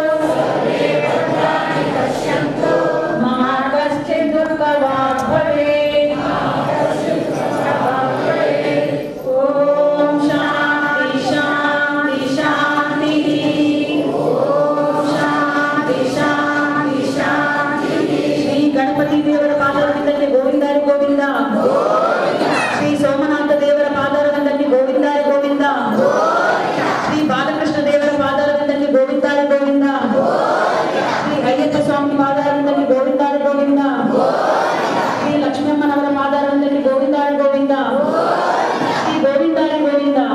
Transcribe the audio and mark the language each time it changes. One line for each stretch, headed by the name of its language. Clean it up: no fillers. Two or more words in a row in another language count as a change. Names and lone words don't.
Sanskrit: मा कश्चित् दुःखभाग् भवेत् ॐ शान्ति शान्ति शान्तिः शान्ति ಶ್ರೀ
Kannada: ಗಣಪತಿ ದೇವರ ಪಾದರವಿಂದಕ್ಕೆ ಗೋವಿಂದಾರಿ ಗೋವಿಂದ ಶ್ರೀ ಸೋಮನಾಥ ದೇವರ ಪಾದರವಿಂದಕ್ಕೆ ಗೋವಿಂದಾರಿ ಗೋವಿಂದ ಶ್ರೀ ಬಾಲಕೃಷ್ಣ ದೇವರ ಪಾದರವಿಂದಕ್ಕೆ ಗೋವಿಂದಾರಿ ಗೋವಿಂದ ಶ್ರೀ ಅಯ್ಯಪ್ಪ ಸ್ವಾಮಿ ಪಾದರವಿಂದಕ್ಕೆ ಗೋವಿಂದಾರಿ ಗೋವಿಂದ ಶ್ರೀ ಲಕ್ಷ್ಮಮ್ಮನವರ ಪಾದರವಿಂದಕ್ಕೆ ಗೋವಿಂದಾರಿ ಗೋವಿಂದ ಶ್ರೀ ಗೋವಿಂದಾರಿ ಗೋವಿಂದ